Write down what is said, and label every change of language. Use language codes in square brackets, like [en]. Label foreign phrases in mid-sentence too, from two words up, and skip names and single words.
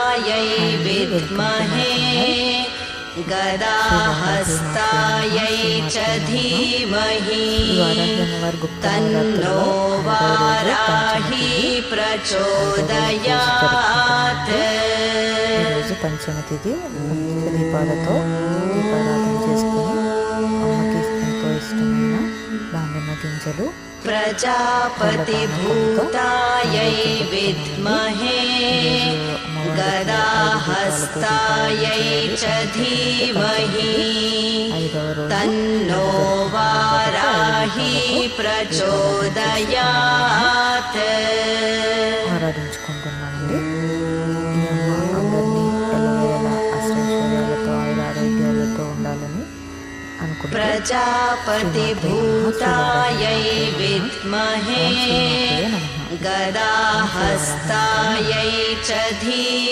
[sa] गदाहस्तायै विद्महे गदाहस्तायै च धीमहि तन्नो वाराही प्रचोदयात्। [te] ఈరోజు పంచమి తిథి దీపాలతో దీపారాధన చేసుకుని అమ్మకి ఎంతో ఇష్టమైన దానిమ్మ గింజలు [sa] प्रजापतिभूतायै विद्महे गदाहस्तायै च धीमहि तन्नो वाराही प्रचोदयात्। [te] ఆరాధించుకుంటున్నానండి. ఈ అమ్మ అందరినీ ఎల్లవేళలా అష్టైశ్వర్యాలతో ఆయురారోగ్యాలతో ఉండాలని అనుకుంటున్నాను. [sa] प्रजापतिभूतायै विद्महे गदाहस्तायै च धीमहि